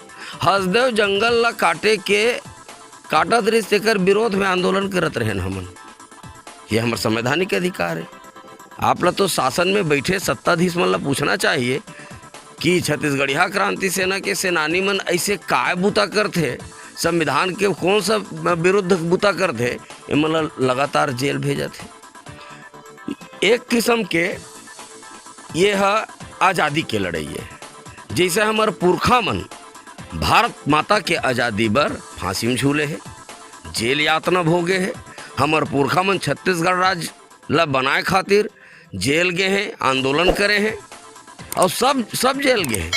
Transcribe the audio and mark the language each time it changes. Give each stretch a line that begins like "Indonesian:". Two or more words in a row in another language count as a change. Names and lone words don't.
Chhattisgarhi: हसदेव जंगल ला काटे के काटत रही तेकर विरोध में आंदोलन करत रहेन हमन, ये हमार संवैधानिक अधिकार है। आप ला तो शासन में बैठे सत्ताधीश मन ला पूछना चाहिए कि छत्तीसगढ़िया क्रांति सेना के सेनानी मन ऐसे काय बुता करथे, संविधान के कौन सा विरुद्ध बुता करथे, इमन ला लगातार जेल भेजत है। एक किस्म के ये है आज़ादी के लड़ाई है। जैसे हमार पुरखा मन भारत माता के आज़ादी बर फांसी में झूले है, जेल यातना भोगे है। हमार पुरखा मन छत्तीसगढ़ राज्य ला बनाए खातिर जेल गए हैं, आंदोलन करे हैं और सब जेल गए हैं।